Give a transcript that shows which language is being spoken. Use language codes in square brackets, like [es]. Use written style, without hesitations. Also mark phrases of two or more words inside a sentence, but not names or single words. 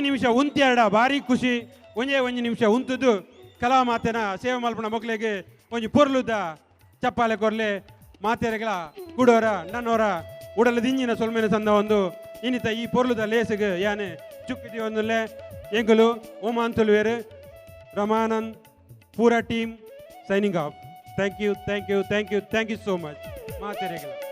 [tcy] ನಿಮಿಷ ಉಂತ್ಯಾಡ ಭಾರಿ ಖುಷಿ ಒಂಜೇ ನಿಮಿಷ ಉಂತದ್ದು ಕಲಾ ಮಾತೆನ ಸೇವೆ ಮಲ್ಪನ ಮಕ್ಕಳಿಗೆ ಒಂಜಿ ಪೊರ್ಲುದ ಚಪ್ಪಾಲೆ ಕೊರ್ಲೆ ಮಾತೆರೆಗಳ ಕುಡೋರ ನನ್ನೋರ ಉಡಲ ದಿಂಜಿನ ಸೊಲ್ಮೆನ ಸಂದ ಒಂದು ಇನ್ನಿತ ಈ ಪೊರ್ಲುದ ಲೇಸಿಗೆ ಯಾನೆ ಚುಕ್ಕಿದಿ ಒಂದುಲ್ಲೆ ಎಂಗುಲು ಓಮಾನ್ ತುಲ್ವೇರು ರಮಾನಂದ್ ಪೂರಾ [en] team signing off thank you thank you thank you thank you so much [tcy] ಮಾತೆರೆಗಳ